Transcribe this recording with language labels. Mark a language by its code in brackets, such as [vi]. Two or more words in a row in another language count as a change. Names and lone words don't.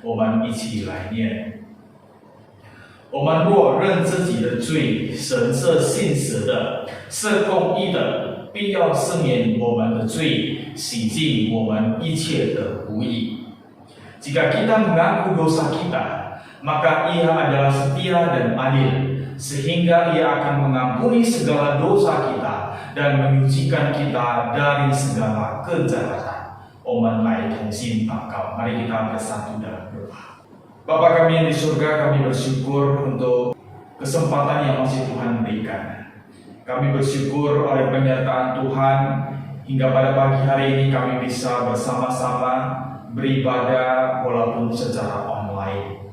[zh] 我们一起来念。我们若认自己的罪，神是信实的，是公义的，必要赦免我们的罪，洗净我们一切的不义。 [id] Jika kita mengaku dosa kita, maka Ia adalah setia dan adil, sehingga Ia akan mengampuni segala dosa kita dan menyucikan kita dari segala kejahatan. [zh] 我们来同心祷告， [id] mari kita bersatu dalam doa. Bapa kami yang di surga, kami bersyukur untuk kesempatan yang masih Tuhan berikan. Kami bersyukur oleh penyertaan Tuhan hingga pada pagi hari ini kami bisa bersama-sama beribadah walaupun secara online.